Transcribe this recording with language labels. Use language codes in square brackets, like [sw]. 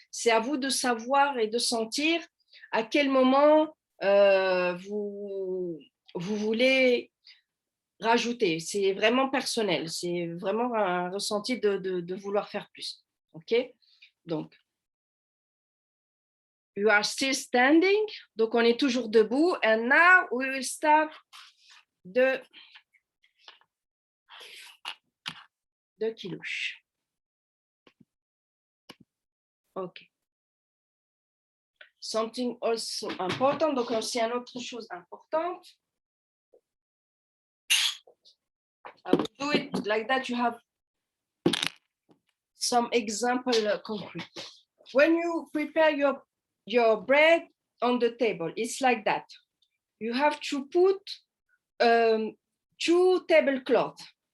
[fr] C'est à vous de savoir et de sentir à quel moment vous voulez rajouter. C'est vraiment personnel. C'est vraiment un ressenti de vouloir faire plus. OK? [en] Donc, you are still standing. [fr] Donc, on est toujours debout. [en] And now, we will start the kilouche. OK. Something also important. [fr] Donc, aussi une autre chose importante. [en] I will do it like that. You have some example concrete. When you prepare your bread on the table, it's like that. You have to put 2 tablecloths.